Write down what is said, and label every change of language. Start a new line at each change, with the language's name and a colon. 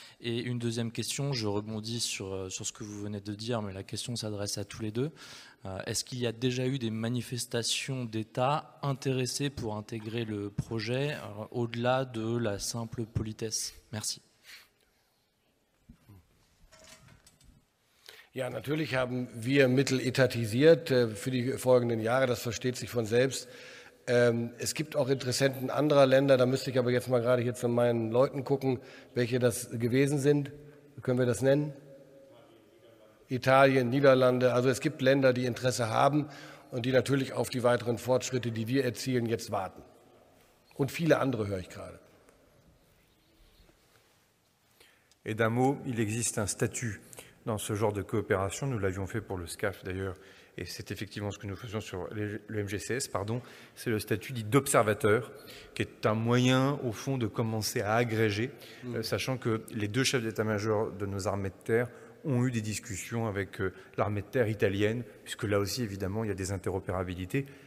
French: Et une deuxième question, je rebondis sur ce que vous venez de dire, mais la question s'adresse à tous les deux. Est-ce qu'il y a déjà eu des manifestations d'État intéressées pour intégrer le projet au-delà de la simple politesse? Merci.
German: Ja, natürlich haben wir Mittel etatisiert für die folgenden Jahre, das versteht sich von selbst. Es gibt auch Interessenten anderer Länder, da müsste ich aber jetzt mal gerade hier zu meinen Leuten gucken, welche das gewesen sind. Können wir das nennen? Italien, Niederlande, also es gibt Länder, die Interesse haben und die natürlich auf die weiteren Fortschritte, die wir erzielen, jetzt warten. Und viele andere höre ich gerade.
French: Et d'un mot, il existe un statut dans ce genre de coopération. Nous l'avions fait pour le SCAF d'ailleurs, et c'est effectivement ce que nous faisons sur le MGCS, c'est le statut dit d'observateur, qui est un moyen au fond de commencer à agréger, sachant que les deux chefs d'état-major de nos armées de terre ont eu des discussions avec l'armée de terre italienne, puisque là aussi évidemment il y a des interopérabilités.